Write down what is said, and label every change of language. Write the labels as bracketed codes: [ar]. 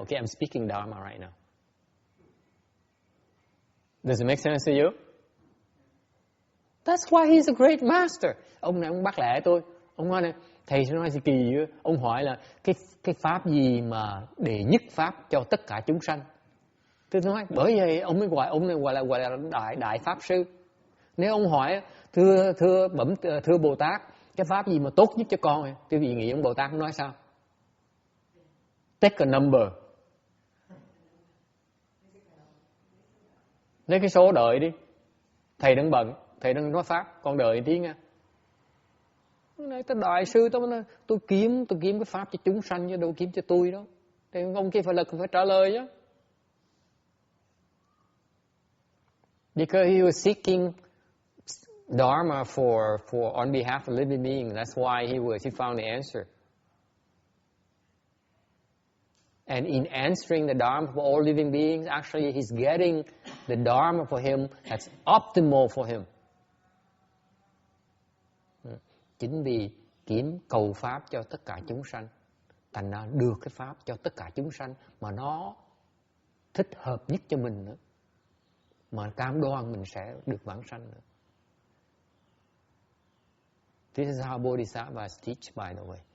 [en] Okay, I'm speaking Dharma right now. Does it make sense to you? That's why he's a great master. [vi] Ông này ông bắt lẽ tôi. Ông nói này, thầy sẽ nói gì kỳ vậy? Ông hỏi là cái pháp gì mà đệ nhất pháp cho tất cả chúng sanh? Tôi nói bởi vậy ông mới gọi là đại pháp sư. Nếu ông hỏi thưa Bồ Tát, cái pháp gì mà tốt nhất cho con? Tôi vì nghĩ ông Bồ Tát nói sao? [en] Take a number. [vi] Lấy cái số đợi đi. Thầy đang bận, thầy đang nói pháp, con đợi tí nha. Nói tới đại sư tôi kiếm cái pháp cho chúng sanh chứ đâu kiếm cho tôi đâu. Thì ông kia phải trả lời chứ. [en] Because he was seeking dharma for on behalf of living beings. That's why he found the answer. And in answering the dharma for all living beings, actually he's getting the dharma for him that's optimal for him. [vi] Chính vì cầu pháp cho tất cả chúng sanh, thành ra được cái pháp cho tất cả chúng sanh mà nó thích hợp nhất cho mình nữa, mà cam đoan mình sẽ được vãng sanh nữa. [en] This is how Bodhisattvas teach, by the way.